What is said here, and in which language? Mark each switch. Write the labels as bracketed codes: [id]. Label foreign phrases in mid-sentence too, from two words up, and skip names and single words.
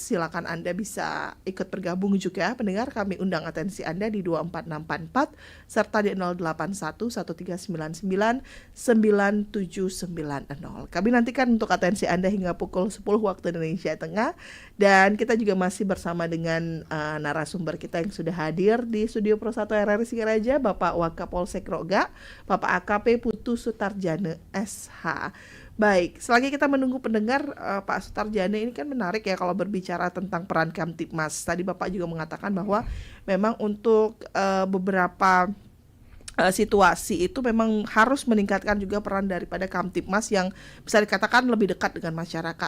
[id] Silakan Anda bisa ikut bergabung juga. Pendengar, kami undang atensi Anda di 24644 serta di 0811399790. Kami nantikan untuk atensi Anda hingga pukul 10 waktu Indonesia Tengah. Dan kita juga masih bersama dengan narasumber kita yang sudah hadir di Studio Pro 1 RRI Singaraja, Bapak Wakapolsek Roga, Bapak AKP Putu Sutarjana SH. Baik, selagi kita menunggu pendengar, Pak Sutarjana, ini kan menarik ya kalau berbicara tentang peran Kamtibmas. Tadi Bapak juga mengatakan bahwa memang untuk beberapa situasi itu memang harus meningkatkan juga peran daripada Kamtibmas yang bisa dikatakan lebih dekat dengan masyarakat.